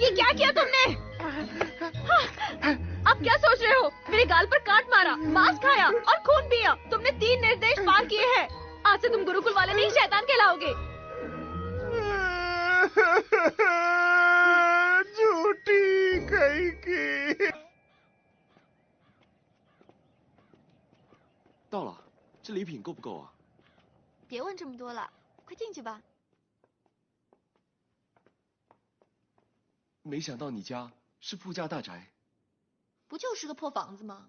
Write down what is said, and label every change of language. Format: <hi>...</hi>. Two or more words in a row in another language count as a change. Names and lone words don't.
<hi>ये क्या किया तुमने? अब क्या सोच रहे हो? मेरे गाल पर काट मारा, मांस खाया और खून पिया। तुमने 3 निर्देश पार किए हैं। आज से तुम गुरुकुल वाले नहीं, शैतान कहलाओगे। झूठी कहीं की।</hi> <zh>到了，这礼品够不够啊？别问这么多了，快进去吧。没想到你家是富家大宅。不就是个破房子吗？</zh>